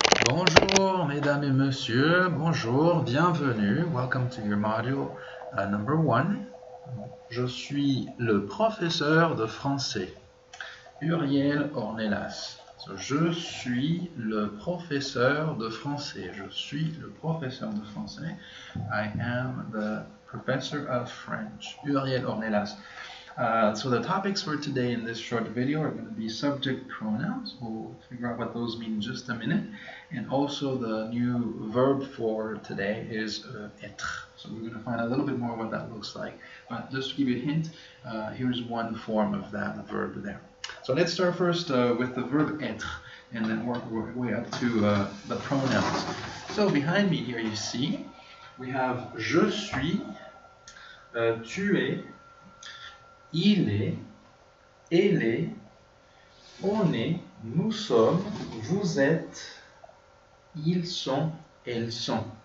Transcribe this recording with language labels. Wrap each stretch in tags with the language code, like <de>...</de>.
<fr>Bonjour, mesdames et messieurs. Bonjour, bienvenue.</fr> <en>Welcome to your module number 1.</en> <fr>Je suis le professeur de français. Uriel Ornelas. So, je suis le professeur de français. Je suis le professeur de français.</fr> <en>I am the professor of French. Uriel Ornelas. So the topics for today in this short video are going to be subject pronouns. We'll figure out what those mean in just a minute. And also the new verb for today is être. So we're going to find a little bit more what that looks like. But just to give you a hint, here's one form of that verb there. So let's start first with the verb être and then work our way up to the pronouns. So behind me here you see we have</en> <fr>je suis, tu es, il est, elle est, on est, nous sommes, vous êtes, ils sont, elles sont.</fr>